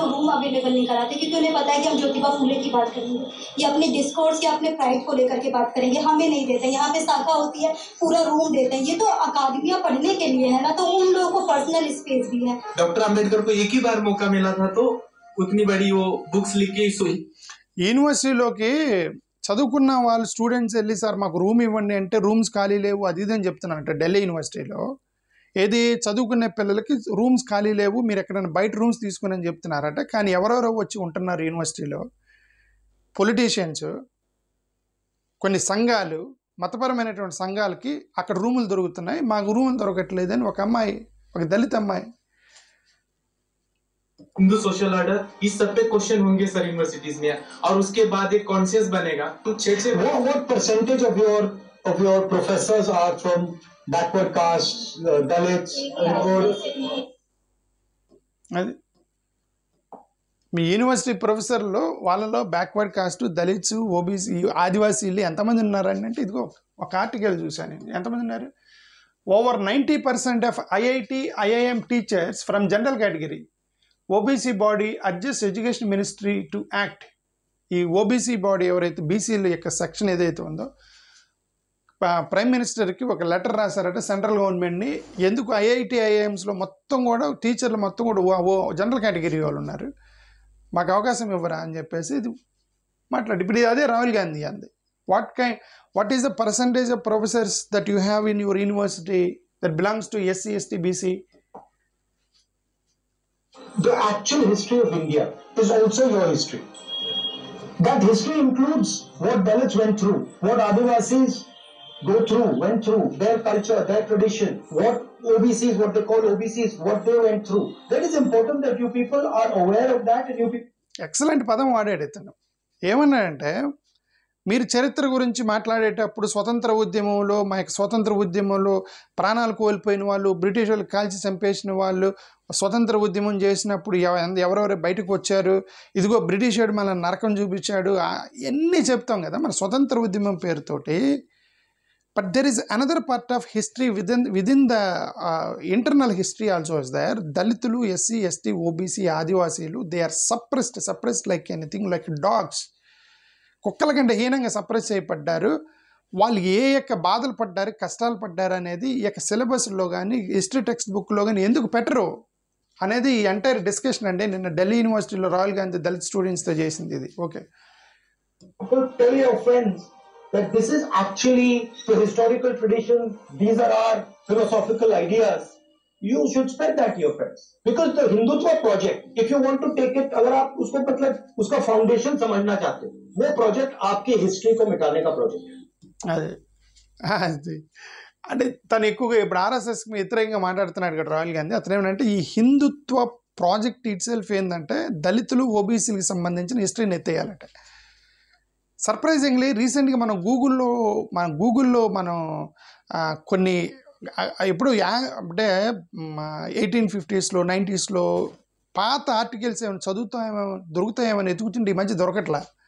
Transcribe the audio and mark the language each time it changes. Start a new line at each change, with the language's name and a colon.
Hindi: Room available नहीं कराते क्योंकि उन्हें पता है कि हम ज्योतिबा फूले की बात करेंगे या अपने डिस्कोर्स या अपने प्राइड को लेकर के बात करेंगे, हमें नहीं देते. यहाँ पे शाखा होती है, पूरा रूम देते हैं. ये तो अकादमियां पढ़ने के लिए है ना, तो उन लोगों को पर्सनल स्पेस भी है. डॉक्टर अम्बेडकर को एक ही बार मौका मिला था तो उतनी बड़ी वो बुक्स लिख के सोई.
Telugu: యూనివర్సిటీలోకి చదువుకున్న వాళ్ళు స్టూడెంట్స్ వెళ్ళి సార్ మాకు రూమ్ ఇవ్వండి అంటే రూమ్స్ ఖాళీ లేవు అది ఇదని చెప్తున్నారంట. ఢిల్లీ యూనివర్సిటీలో ఏది చదువుకునే పిల్లలకి రూమ్స్ ఖాళీ లేవు, మీరు ఎక్కడైనా బయట రూమ్స్ తీసుకుని అని చెప్తున్నారట. కానీ ఎవరెవరో వచ్చి ఉంటున్నారు యూనివర్సిటీలో, పొలిటీషియన్స్, కొన్ని సంఘాలు, మతపరమైనటువంటి సంఘాలకి అక్కడ రూములు దొరుకుతున్నాయి, మాకు రూములు దొరకట్లేదని ఒక అమ్మాయి, ఒక దళిత అమ్మాయి.
Hindi: हिंदू सोशल ऑर्डर इस सब पे क्वेश्चन होंगे सर यूनिवर्सिटीज में, और उसके बाद एक कॉन्शियस बनेगा तो 6
English: what percentage of your professors are from backward caste, Dalits, or
Telugu: అది మీ యూనివర్సిటీ ప్రొఫెసర్లో వాళ్ళలో బ్యాక్వర్డ్ కాస్ట్, దళిత్స్, ఓబీసీ, ఆదివాసీలు ఎంతమంది ఉన్నారని అంటే ఇదిగో ఒక ఆర్టికల్ చూశాను నేను. ఎంతమంది ఉన్నారు?
English: Over 90% of IIT, IIM teachers from general category. OBC body adjust education ministry to act.
Telugu: ఈ ఓబీసీ బాడీ ఎవరైతే బీసీల యొక్క సెక్షన్ ఏదైతే ఉందో ప్రైమ్ మినిస్టర్కి ఒక లెటర్ రాశారట సెంట్రల్ గవర్నమెంట్ని. ఎందుకు ఐఐటి, ఐఐఎమ్స్లో మొత్తం కూడా టీచర్లు మొత్తం కూడా జనరల్ కేటగిరీ వాళ్ళు ఉన్నారు, మాకు అవకాశం ఇవ్వరా అని చెప్పేసి ఇది మాట్లాడి. ఇప్పుడు అదే రాహుల్ గాంధీ అంది.
English: What is the percentage of professors that you have in your university that belongs to SC, ST, BC? the actual history of India is also your history. That history includes what Dalits went through, what Adivasis went through, their culture, their tradition, what OBCs, what they call OBCs, what they went through. That is important that you people are aware of that and you people.
Telugu: Excellent పదం వాడాడు ఇతను. ఏమన్నాడంటే, మీరు చరిత్ర గురించి మాట్లాడేటప్పుడు స్వతంత్ర ఉద్యమంలో, మా యొక్క స్వతంత్ర ఉద్యమంలో ప్రాణాలు కోల్పోయిన వాళ్ళు, బ్రిటిష్ వాళ్ళు కాల్చి చంపేసిన వాళ్ళు, స్వతంత్ర ఉద్యమం చేసినప్పుడు ఎవరెవరు బయటకు వచ్చారు, ఇదిగో బ్రిటిష్ వాడు మన నరకం చూపించాడు, ఇవన్నీ చెప్తాం కదా మన స్వతంత్ర ఉద్యమం పేరుతోటి.
English: But there is another part of history within the internal history also is there. దళితులు, SC, ST, OBC, ఆదివాసీలు, they are suppressed like anything, like dogs.
Telugu: కుక్కల కంటే హీనంగా సప్రెస్ చేయబడ్డారు. వాళ్ళు ఏ యొక్క బాధలు పడ్డారు, కష్టాలు పడ్డారు అనేది ఈ యొక్క సిలబస్లో కానీ హిస్టరీ టెక్స్ట్ బుక్లో కానీ ఎందుకు పెట్టరు అనేది ఈ ఎంటైర్ డిస్కషన్ అండి. నిన్న ఢిల్లీ యూనివర్సిటీలో రాహుల్ గాంధీ దళిత్ స్టూడెంట్స్తో చేసింది ఇది. Okay,
English: Tell your friends that this is actually the historical tradition, these are our philosophical ideas. You should spread that to your friends. Because the Hindutva project, if you want to take it,
Hindi: अगर आप उसको मतलब उसका foundation समझना चाहते हो, वो project आपकी हिस्ट्री को मिटाने का प्रोजेक्ट है.
Telugu: అది అంటే తను ఎక్కువగా ఇప్పుడు ఆర్ఎస్ఎస్కి వ్యతిరేకంగా మాట్లాడుతున్నాడు కదా రాహుల్ గాంధీ. అతను ఏమంటే ఈ హిందుత్వ ప్రాజెక్ట్ ఇట్ సెల్ఫ్ ఏంటంటే దళితులు, ఓబీసీలకు సంబంధించిన హిస్టరీని ఎత్తేయాలట. సర్ప్రైజింగ్లీ రీసెంట్గా మనం గూగుల్లో మనం కొన్ని ఇప్పుడు అంటే 1850s, 90s పాత ఆర్టికల్స్ ఏమైనా దొరుకుతాయేమని ఎతుకుతుంటే ఈ మధ్య దొరకట్లా.